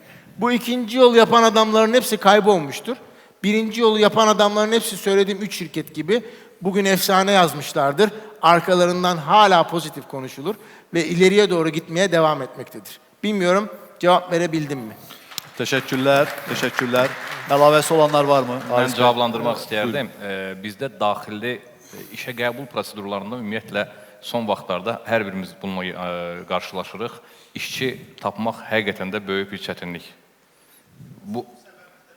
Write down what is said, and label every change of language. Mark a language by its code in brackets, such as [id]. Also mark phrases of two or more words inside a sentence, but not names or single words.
[tr] Bu ikinci yol yapan adamların hepsi kaybolmuştur. Birinci yolu yapan adamların hepsi söylediğim 3 şirket gibi bugün efsane yazmışlardır. Arkalarından hala pozitif konuşulur ve ileriye doğru gitmeye devam etmektedir. Bilmiyorum cevap verebildim mi? [az] Təşəkkürlər, təşəkkürlər. Əlavəsi olanlar varmı? Mən cavablandırmaq istəyərdim. Bizdə daxili işə qəbul prosedurlarında ümumiyyətlə son vaxtlarda hər birimiz bununla qarşılaşırıq. İşçi tapmaq həqiqətən də böyük bir çətinlik.